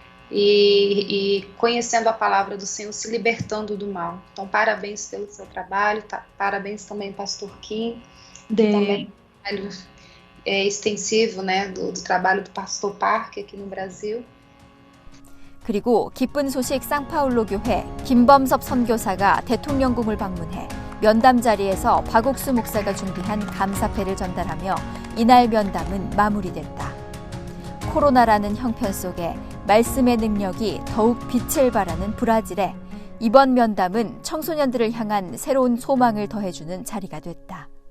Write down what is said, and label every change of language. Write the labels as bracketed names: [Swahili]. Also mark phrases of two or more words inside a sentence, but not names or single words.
[Portuguese] E conhecendo a palavra do Senhor, se libertando do mal. Então, parabéns pelo seu trabalho, parabéns também, Pastor Kim, também trabalho extensivo, né, do trabalho do Pastor Park aqui no Brasil. [Korean] 그리고 기쁜 소식 상파울로 교회 김범섭 선교사가 대통령궁을 방문해 면담 자리에서 박옥수 목사가 준비한 감사패를 전달하며 이날 면담은 마무리됐다. 코로나라는 형편 속에 말씀의 능력이 더욱 빛을 발하는 브라질에 이번 면담은 청소년들을 향한 새로운 소망을 더해주는 자리가 됐다.